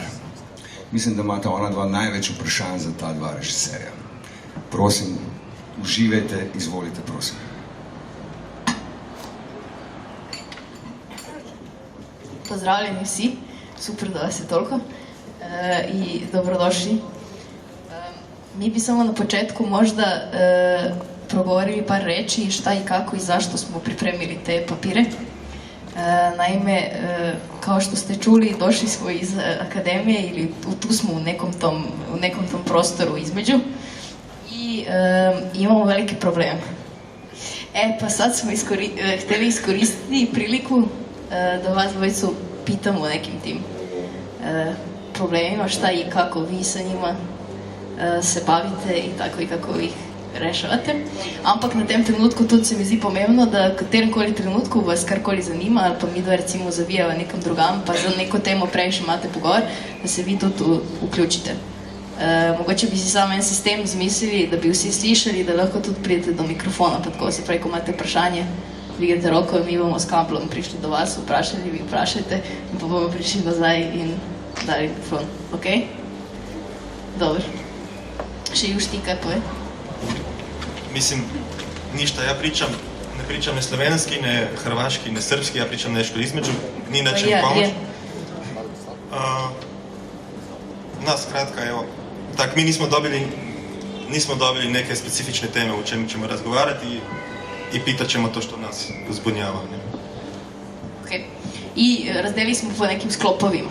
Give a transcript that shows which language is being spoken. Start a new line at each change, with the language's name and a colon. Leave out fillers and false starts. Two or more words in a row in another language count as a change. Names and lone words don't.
Slovenian: Mislim, da imata ona dva največ vprašanj za ta dva režiserja. Prosim, uživajte, izvolite, prosim. Pozdravljeni vsi, super da vas je toliko i dobrodošli.
Serbian: Mi bi samo na početku možda progovorili par reči šta i kako i zašto smo pripremili te papire. Naime, kao što ste čuli, došli smo iz akademije ili tu smo u nekom tom prostoru između i imamo veliki problem.
Croatian: Pa sad smo htjeli iskoristiti priliku da vas dvojicu pitamo o nekim tim problemima, šta i kako vi sa njima se bavite i tako i kako ih rešavate.
Slovenian: Ampak na tem trenutku tudi se mi zdi pomembno, da v kateremkoli trenutku vas karkoli zanima, ali pa mi dva recimo zavijava nekam drugam, pa za neko temo prej še imate pogovor, da se vi tudi vključite. Mogoče bi si samo en sistem zmislili, da bi vsi slišali, da lahko tudi pridete do mikrofona, pa tako se pravi, ko imate vprašanje, dvigate roko, mi bomo s kablom prišli do vas, vprašali, vi vprašajte, in pa bomo prišli nazaj in dali mikrofon. Ok? Dobro. Še Juš, ti kaj poje?
Croatian: Mislim, ništa, ja ne pričam ne slovenski, ne hrvaški, ne srpski, ja pričam nešto između, ni na čem pomoć. Skratka, evo, tak mi nismo dobili neke specifične teme u čemu ćemo razgovarati i pitat ćemo to što nas zbunjava.
Serbian: Ok, i razdelili smo po nekim sklopovima.